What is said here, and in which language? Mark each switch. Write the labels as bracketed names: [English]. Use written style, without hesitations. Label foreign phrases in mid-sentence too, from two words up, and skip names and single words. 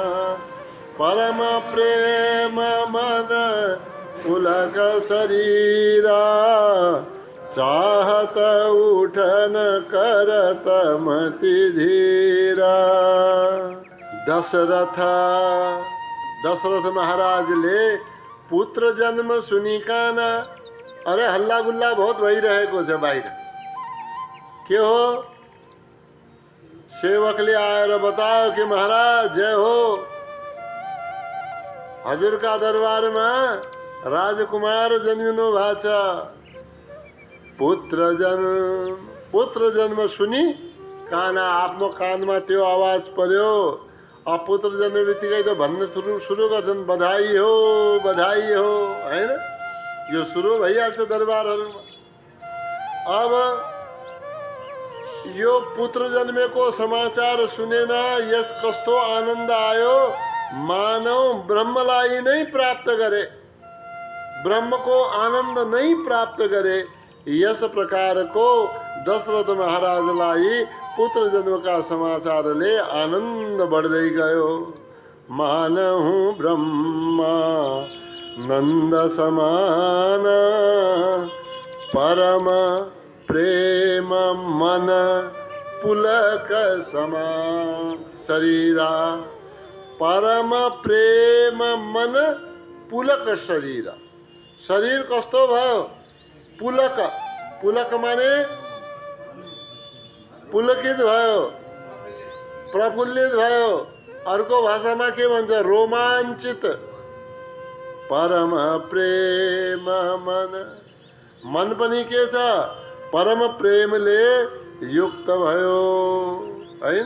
[Awadhi] परम प्रेम मन पुलक शरीरा, चाहत उठन करत मति धीरा। [Nepali] दशरथ महाराजले [Awadhi] पुत्र जन्म सुनिकान, [Nepali] अरे हल्ला गुल्ला बहुत भइरहेको छ बाहिर। के हो? सेवकले आएर बतायो कि महाराज जय हो, हजुरका दरबारमा राजकुमार जन्मिनु भएको छ। [Awadhi] पुत्र जन्म सुनि काना, [Nepali] आफ्नो कानमा त्यो आवाज पर्यो। अब पुत्र जन्म बित्तिकै त भन्न सुरु गर्छन्, बधाई हो बधाई हो, हैन? यो सुरु भइहाल्छ दरबारहरूमा। अब यो पुत्र जन्मेको समाचार सुनेन यस कस्तो आनन्द आयो, मानव ब्रह्मलाई नै प्राप्त गरे, ब्रह्मको आनन्द नै प्राप्त गरे। यस प्रकारको दशरथ महाराजलाई पुत्र जन्मका समाचारले आनन्द बढ्दै गयो। [Awadhi] मानहु ब्रह्मा नन्द समान, परम प्रेम मन पुलक समान शरीरा। परम प्रेम मन पुलक शरीर, [Nepali] शरीर कस्तो भयो, पुलक, पुलक माने पुलकित भयो, प्रफुल्लित भयो। अर्को भाषामा के भन्छ, रोमाञ्चित। [Awadhi] परम प्रेम मन, मन [Nepali] पनि के छ, परम प्रेमले युक्त भयो, हैन?